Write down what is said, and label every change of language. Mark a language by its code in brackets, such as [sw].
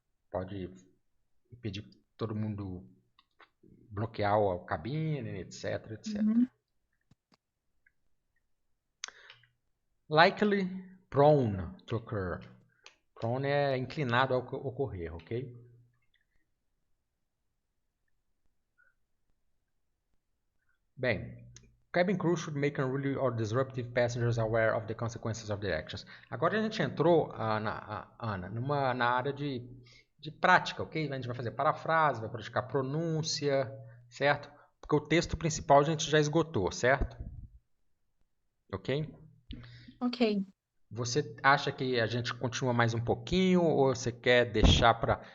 [pt] Pode impedir todo mundo bloquear a cabine, etc, etc. [en] Likely prone to occur. [pt] Prone é inclinado a ocorrer, ok? [en] Bem, cabin crew should make unruly or disruptive passengers aware of the consequences of their actions. [pt] Agora a gente entrou, Ana, na área de prática, ok? A gente vai fazer parafrase, vai praticar pronúncia, certo? Porque o texto principal a gente já esgotou, certo? Ok? Ok. Você acha que a gente continua mais um pouquinho ou você quer deixar para...